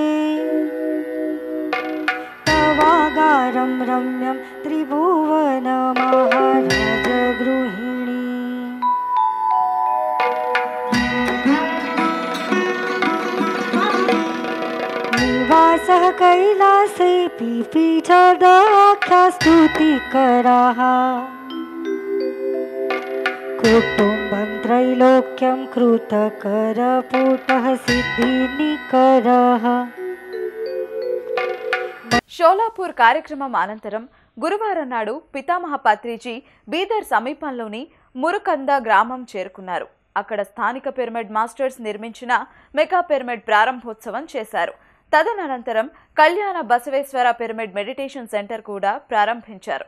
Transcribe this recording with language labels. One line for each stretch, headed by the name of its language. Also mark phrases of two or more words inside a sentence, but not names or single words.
Sanskrit: तवागारं रम्यं त्रिभुवन महाराज गृहिणी निवासः कैलासे पीपीठदाख्या स्तुतिकराः कुटुम्बं त्रैलोक्यं कृतकरपुटः सिद्धिनिकरः.
Telugu: షోలాపూర్ కార్యక్రమం అనంతరం గురువారం నాడు పితామహ పత్రిజీ బీదర్ సమీపంలోని మురుకంద గ్రామం చేరుకున్నారు. అక్కడ స్థానిక పిరమిడ్ మాస్టర్స్ నిర్మించిన మెగా పిరమిడ్ ప్రారంభోత్సవం చేశారు. తదనంతరం కళ్యాణ బసవేశ్వర పిరమిడ్ మెడిటేషన్ సెంటర్ కూడా ప్రారంభించారు.